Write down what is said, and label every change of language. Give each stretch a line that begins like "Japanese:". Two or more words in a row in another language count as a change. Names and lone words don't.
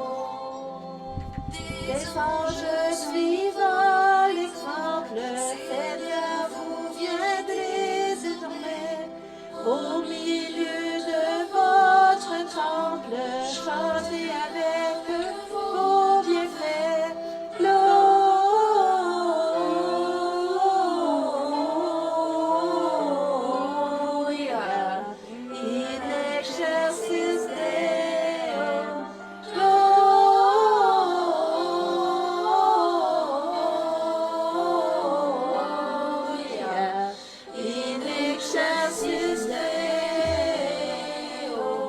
French: Les anges suivant l'exemple, Seigneur, vous viendrez désormais au milieu de votre temple, chantez avec vos bienfaits.
Latin: Gloria in excelsis Deo. Gloria in excelsis Deo.